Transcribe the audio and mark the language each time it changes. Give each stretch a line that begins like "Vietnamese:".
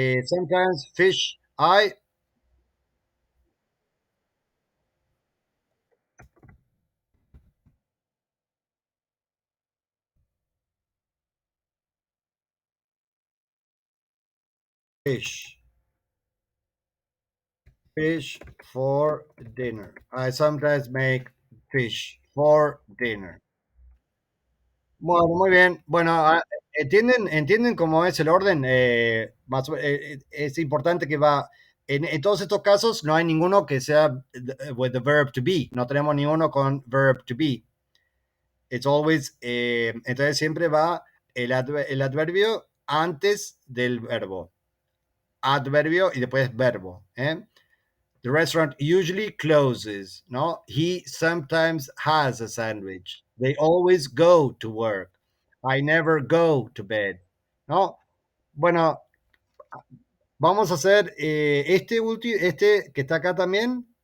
English: Sometimes fish. I fish. Fish for dinner. I sometimes make fish for dinner.
Spanish: Bueno, muy bien. Bueno, entienden cómo es el orden. Es importante que va. En todos estos casos no hay ninguno que sea
English: with the verb to be.
Spanish: No tenemos ninguno con verb to be.
English: It's always.
Spanish: Entonces siempre va el adverbio antes del verbo. Adverbio y después verbo. ¿Eh?
English: The restaurant usually closes. No, he sometimes has a sandwich. They always go to work. I never go to bed.
Spanish: No, bueno, vamos a hacer este último, este que está acá también.